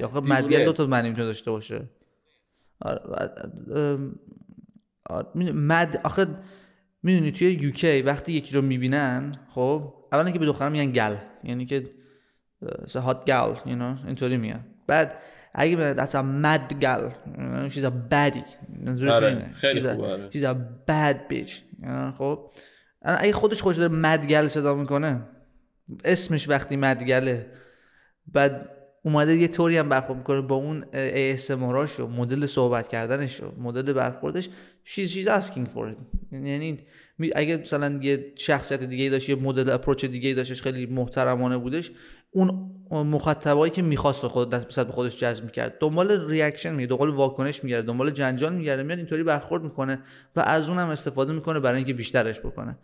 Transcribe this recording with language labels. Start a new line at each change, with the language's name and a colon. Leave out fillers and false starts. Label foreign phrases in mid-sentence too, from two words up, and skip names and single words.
Persian: آخه مدگل دو تا معنی میتونه داشته باشه. آخه میدونی توی یوکی وقتی یکی رو میبینن، خب اولا که به دختر میگن گل، یعنی که
English: hot gal,
Persian: اینطوری میگن. بعد اگه به
English: that's a mad girl, she's a baddie،
Persian: منظورش اینه خیلی خوبه،
English: she's a bad bitch.
Persian: خب اگه خودش داره
English: mad girl
Persian: صدا میکنه اسمش وقتی مدگله، بعد اومده یه طوری هم برخورد میکنه با اون ASMRاشو، مدل صحبت کردنشو، مدل برخوردش،
English: she's asking for it.
Persian: یعنی اگه مثلا یه شخصیت دیگه داشت، یه مدل اپروچ دیگه داشتش خیلی محترمانه بودش، اون مخاطبایی که می‌خواست خود دست به خودش جذب می‌کرد، دنبال ریاکشن میگه، دنبال واکنش میگرده، دنبال جنجال میگرده، میاد اینطوری برخورد میکنه و از اون هم استفاده میکنه برای اینکه بیشترش بکنه.